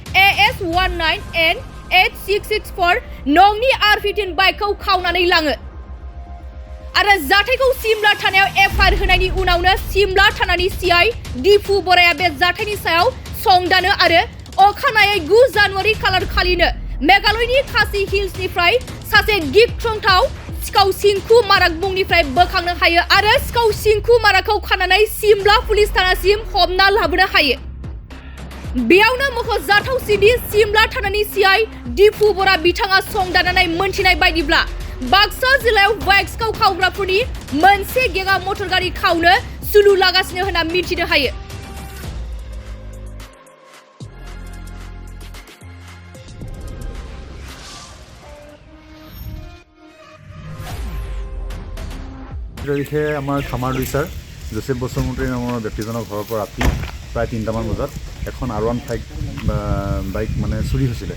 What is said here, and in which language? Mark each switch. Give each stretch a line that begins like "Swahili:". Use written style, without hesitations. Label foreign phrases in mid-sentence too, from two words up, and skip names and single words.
Bodo: AS19N8664 नंनि R15 बाइकखौ खावनानै लाङो आरो जाथायखौ सिमला थानायाव FIR होनायनि उनावनो सिमला थानानि CI दिफु बराया बे जाथायनि सायाव संदानो आरो अखानायै 9 जानुवारि खालार खालिनो मेघालयनि खासि हिल्सनिफ्राय सासे गिख्रंथाव सिखाव सिंखु माराक मुंनिफ्राय बोखांनो हायो आरो सिखाव सिंखु माराकखौ खानानै सिमला पुलिस थानासिम हमना लाबोनो हायो। बेयावनो मख'जाथावसिदि सिमला थानानि CI दिफु बरा बिथाङा संदाननानै मोनथिनाय बायदिब्ला बाक्सा जिल्लायाव बाइक सिखाव खावग्राफोरनि मोनसे गेंआ मटर गारि खावनो सुलु लागासिनो होनना मिथिनो हायो।
Assamese: তাৰিখে আমাৰ খামাৰ দুইচাৰ জোচেফ বসুমতাৰী নামৰ ব্যক্তিজনৰ ঘৰৰ পৰা ৰাতি প্ৰায় 3টামান বজাত এখন R1 বাইক মানে চুৰি হৈছিলে।